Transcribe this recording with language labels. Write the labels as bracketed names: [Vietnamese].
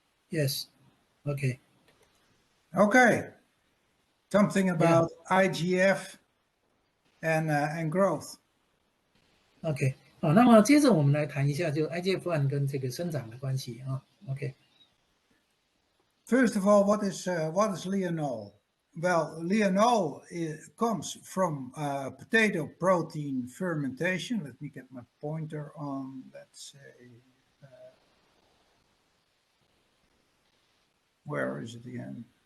[English] Yes. Okay. Okay. Something about IGF and growth. [Chinese] OK， 好，那么接着我们来谈一下，就 IGF-1 跟这个生长的关系啊。 OK。 [English] First of all, what is Lianol? Well, Lianol comes from potato protein fermentation. Let me get my pointer on, let's say, where is it again?